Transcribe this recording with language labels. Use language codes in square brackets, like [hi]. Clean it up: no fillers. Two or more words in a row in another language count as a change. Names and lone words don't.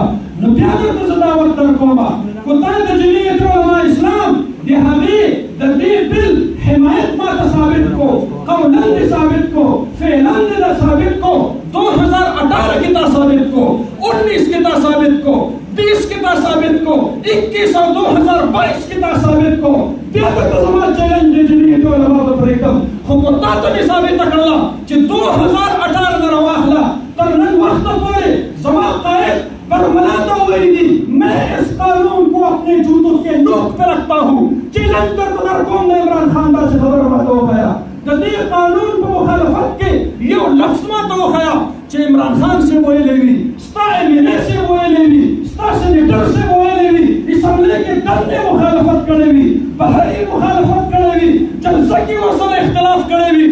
[ps] نو بیا درته زه دا ورته درکوم، خو تا د جمعیت علماء اسلام د هغې د دې بل حمایت ما ته ثابت کو، قولاً دې ثابت کو، فعلاً دې ثابت کو، 2018 کې تا ثابت کو، 19 کې تا ثابت کو، 20 کې تا ثابت کو، 21 او 2022 کې تا ثابت کو. بیا درته زما چیلنج دی جمعیت علما ته پرېږدم، خو که تا ته مې ثابته کړله چې 2018 نه راواخله تر نن وخته پورې زما قائد برملا ته ویلي دي [ur] میں اس قانون کو اپنے جوتوں کے نوک پہ رکھتا ہوں. [ps] چیلنج درته درکوم د عمران خان داسې خبره راته وښیه، د دې قانون په مخالفت کې یو لفظ ما ته وښیه چې عمران خان صاحب ویلی وي، ستا MLA صاحب ویلی وي، ستا سینیټر صاحب ویلی وي، اسمبلۍ کې دندې مخالفت کړی وي، بهري مخالفت کړی وي، جلسه کې ورسره اختلاف کړی وي.